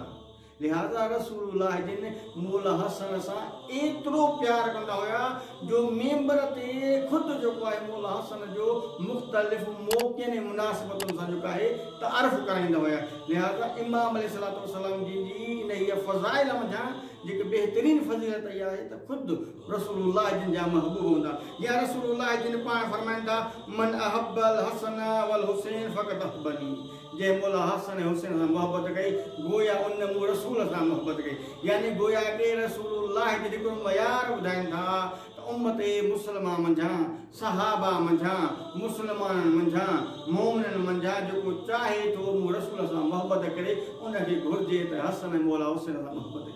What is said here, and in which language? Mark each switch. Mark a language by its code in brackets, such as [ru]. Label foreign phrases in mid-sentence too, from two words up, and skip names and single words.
[sd] लिहाज़ा रसूलुल्लाह जिन मौला हसन सां एतिरो प्यार कंदा हुया जो मेंबर ते ख़ुदि जेको आहे मौला हसन जो मुख़्तलिफ़ मौक़नि ऐं मुनासिबतुनि सां जेको आहे तारीफ़ कराईंदा हुया। लिहाज़ा इमाम [ar] عليه الصلاة والسلام [sd] जी इन फ़ज़ाइल मंझां जेके बहितरीन फज़ीलत इहा आहे त ख़ुदि रसूलुल्लाह जिन जा महबूब हूंदा। या रसूलुल्लाह जिन पाण फरमाईंदा [ar] من أحب الحسن والحسين فقد أحبني. [sd] जंहिं मौला हसन ऐं हुसैन सां मोहबत कई गोया उन मूं रसूल सां मोहबत कई। यानी गोया के रसूलुल्लाह जो हिकिड़ो मयार ॿुधाइनि था त उम्मत मुस्लिमा मंझां सहाबा मंझां मुस्लमाननि मंझां मोमिननि मंझां जेको चाहे थो मूं रसूल सां मोहबत करे उनखे घुरिजे त हसन ऐं मौला हुसैन सां मोहबत करे।